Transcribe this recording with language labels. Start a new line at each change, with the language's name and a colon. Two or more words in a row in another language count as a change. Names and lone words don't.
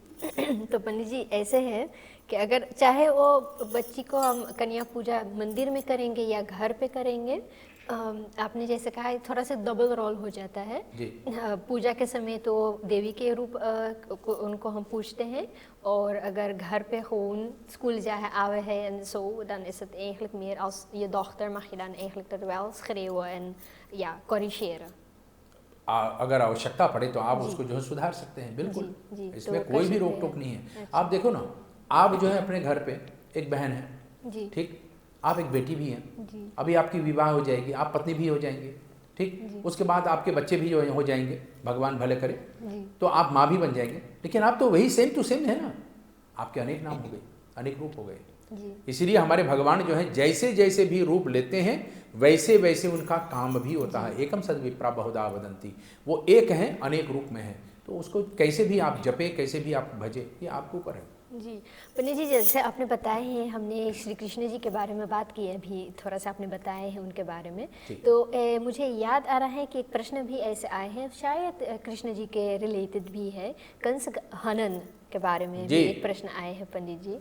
Hindi: तो पंडित जी ऐसे है कि अगर चाहे वो बच्ची को हम कन्या पूजा मंदिर में करेंगे या घर पे करेंगे, आपने जैसे कहा थोड़ा सा डबल रोल हो जाता है। पूजा के समय तो देवी के रूप उनको हम पूछते हैं, और अगर घर पे
Dutch: gewoon school zeggen ouwe hij en zo, dan is het eigenlijk meer als je dochter mag je dan eigenlijk er wel schreeuwen en ja, corrigeren.
Hindi: अगर आवश्यकता पड़े तो आप उसको जो है सुधार सकते हैं, बिल्कुल। इसमें कोई भी रोक टोक नहीं है। आप देखो ना, आप जो है अपने घर पे एक बहन है, ठीक, आप एक बेटी भी हैं, अभी आपकी विवाह हो जाएगी, आप पत्नी भी हो जाएंगे, ठीक, उसके बाद आपके बच्चे भी हो जाएंगे, भगवान भले करे, तो आप माँ भी बन जाएंगे। लेकिन आप तो वही
English: same to same
Hindi: है ना, आपके अनेक नाम हो गए, अनेक रूप हो गए। इसीलिए हमारे भगवान जो है जैसे जैसे भी रूप लेते हैं, वैसे वैसे उनका काम भी होता है।
Sanskrit: एकम सद विप्रा बहुधा वदंती,
Hindi: वो एक है, अनेक रूप में है। तो उसको कैसे भी आप जपे, कैसे भी आप भजे, ये आपके ऊपर है। जी पंडित जी, जैसे आपने बताए हैं, हमने श्री कृष्ण जी के बारे में बात की है, अभी थोड़ा सा आपने बताए हैं उनके बारे में, तो मुझे याद आ रहा है कि एक प्रश्न भी ऐसे आए हैं, शायद कृष्ण जी के रिलेटेड भी है, कंस हनन के बारे में भी एक प्रश्न आए हैं पंडित जी।